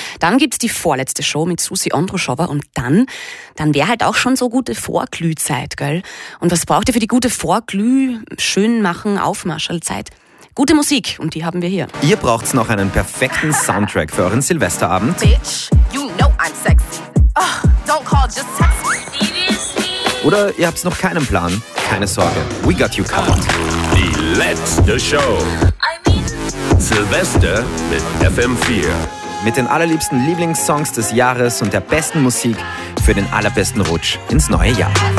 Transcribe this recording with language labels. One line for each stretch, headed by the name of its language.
German: Dann gibt's die vorletzte Show mit Susi Ondruschowa und dann wäre halt auch schon so gute Vorglühzeit, gell? Und was braucht ihr für die gute Vorglüh, schön machen, Aufmarschallzeit? Gute Musik und die haben wir hier. Ihr braucht's noch einen perfekten Soundtrack für euren Silvesterabend.
English: Bitch, you know I'm sexy. Oh, don't call, just text me.
German: Oder ihr habt noch keinen Plan? Keine Sorge,
English: we got you covered.
German: Die letzte Show. Silvester mit FM4. Mit den allerliebsten Lieblingssongs des Jahres und der besten Musik für den allerbesten Rutsch ins neue Jahr.